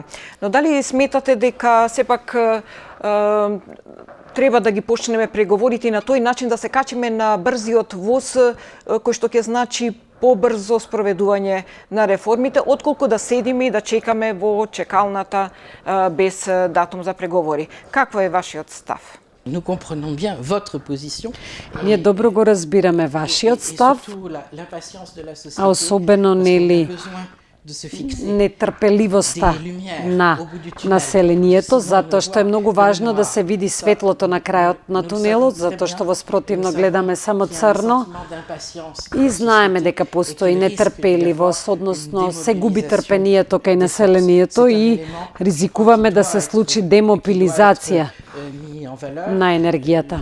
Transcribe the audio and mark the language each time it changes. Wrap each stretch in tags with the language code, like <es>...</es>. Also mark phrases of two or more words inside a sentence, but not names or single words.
<mk>Но дали сметате дека сепак треба да ги почнеме преговорите на тој начин да се качиме на брзиот воз кој што ќе значи побрзо спроведување на реформите, отколку да седиме и да чекаме во чекалната без датум за преговори. Каква е вашиот став?</mk> <fr>Nous comprenons bien votre position.</fr> <mk>Ние добро го разбираме вашиот став, а особено нели нетрпеливоста на населението, затоа што е многу важно да се види светлото на крајот на тунелот, затоа што во спротивно гледаме само црно и знаеме дека постои нетрпеливост, односно се губи трпението кај населението и ризикуваме да се случи демобилизација на енергијата.</mk>